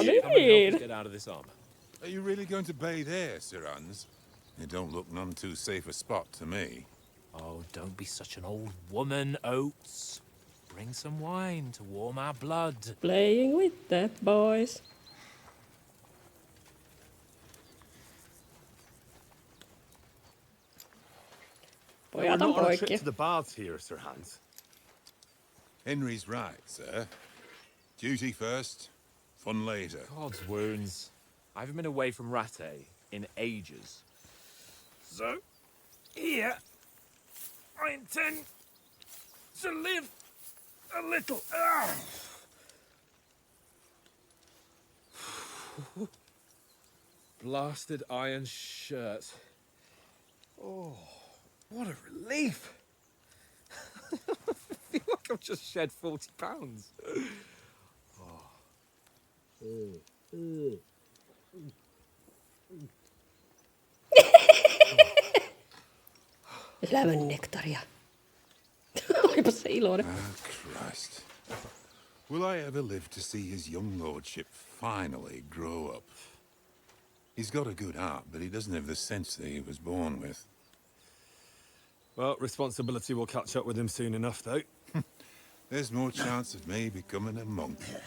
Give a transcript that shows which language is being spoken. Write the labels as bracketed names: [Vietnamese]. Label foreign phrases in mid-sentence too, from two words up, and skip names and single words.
[English] Come and help need. us get out of this armor. Are you really going to bathe here, Sir Hans? It don't look none too safe a spot to me. Oh, don't be such an old woman, Oates. Bring some wine to warm our blood. Playing with the boys. [Finnish] Pojat on poikki. [English] to the baths here, Sir Hans. Henry's right, sir. Duty first, fun later. God's wounds. I haven't been away from Rattay in ages. So, here, I intend to live a little. Blasted iron shirt. Oh, what a relief. I feel like I've just shed 40 pounds. [Finnish] Elämän nektaria. Olipa se iloinen. [English] Christ. Will I ever live to see his young lordship finally grow up? He's got a good heart, but he doesn't have the sense that he was born with. Well, responsibility will catch up with him soon enough, though. There's more chance of me becoming a monk.